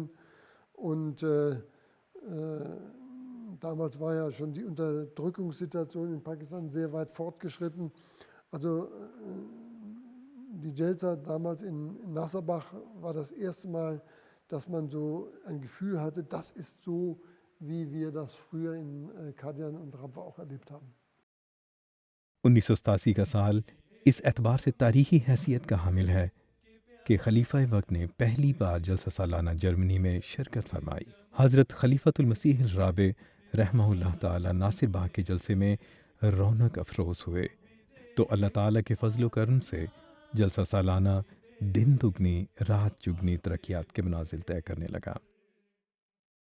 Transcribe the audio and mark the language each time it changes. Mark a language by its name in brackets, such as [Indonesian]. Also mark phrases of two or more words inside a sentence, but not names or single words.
[German] Und damals war ja schon die Unterdrückungssituation in Pakistan sehr weit fortgeschritten. Also die Jelsa damals in Nasserbach war das erste Mal, dass man so ein Gefühl hatte, das ist so, wie wir das früher in Qadian und Rabwa auch erlebt haben. [Urdu] 1987 کا سال اس اعتبار سے تاریخی حیثیت کا حامل ہے کہ خلیفہ وقت نے پہلی بار جلسہ سالانہ جرمنی میں شرکت فرمائی۔ حضرت خلیفۃ المسیح الرابع [Arabic] رحمہ اللہ تعالی [Urdu] ناصر باغ کے جلسے میں رونق افروز ہوئے تو اللہ تعالیٰ کے فضل و کرم سے جلسہ سالانہ دن دگنی رات چگنی ترقیات کے منازل طے کرنے لگا۔